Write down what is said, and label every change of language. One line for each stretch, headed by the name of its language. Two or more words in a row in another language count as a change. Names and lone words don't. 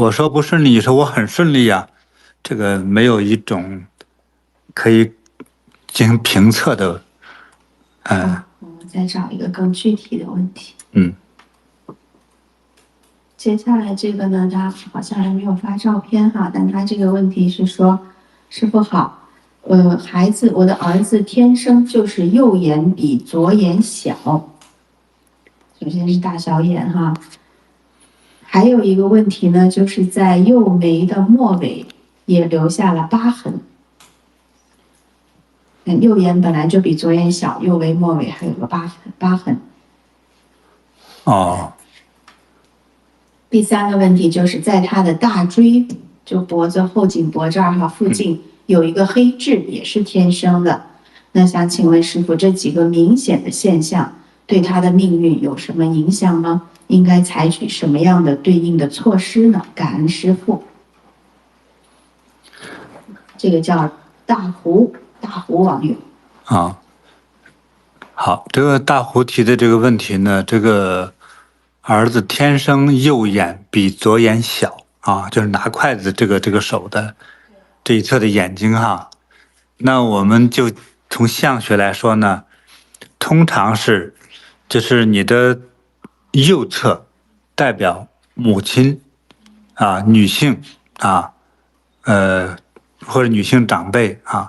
Chinese: 我說不順利，你說我很順利呀，這個沒有一種可以進行評測的。我們再找一個更具體的問題。接下來這個呢，他好像還沒有發照片但他這個問題是說，師父好，我的兒子天生就是右眼比左眼小。首先是大小眼還有一個問題呢，就是在右眉的末尾也留下了疤痕。右眼本来就比左眼小，右眉末尾還有个疤痕。哦。第三个問題就是在他的大椎，就脖子後頸脖這兒附近有一個黑痣，也是天生的。那想請問師父，這幾個明顯的現象對他的命運有什麼影響嗎？應該採取什麼樣的對應的措施呢？感恩師父。這個叫大胡網友。啊，好，這個大胡提的這個問題呢，這個兒子天生右眼比左眼小啊，就是拿筷子這個手的這一側的眼睛哈。那我們就從相學來說呢，通常是就是你的右側代表母親啊，女性啊，或者女性長輩啊。